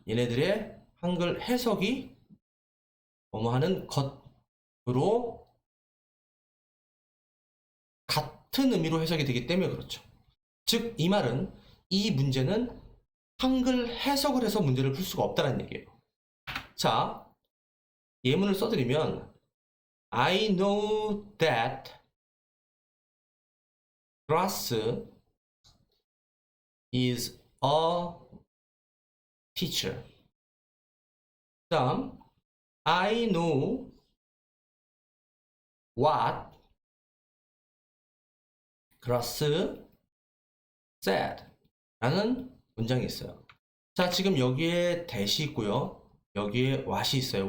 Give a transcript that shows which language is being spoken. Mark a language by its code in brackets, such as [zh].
[ko] 얘네들의 한글 해석이 뭐뭐하는 것으로 같은 의미로 해석이 되기 때문에 그렇죠. 즉, 이 말은 이 문제는 한글 해석을 해서 문제를 풀 수가 없다는 얘기예요. 자, 예문을 써드리면 [en] I know that grass is a teacher. [ko] 그 다음 [en] I know what grass said [ko] 라는 문장이 있어요. 자, 지금 여기에 that이 있고요. 여기에 what이 있어요.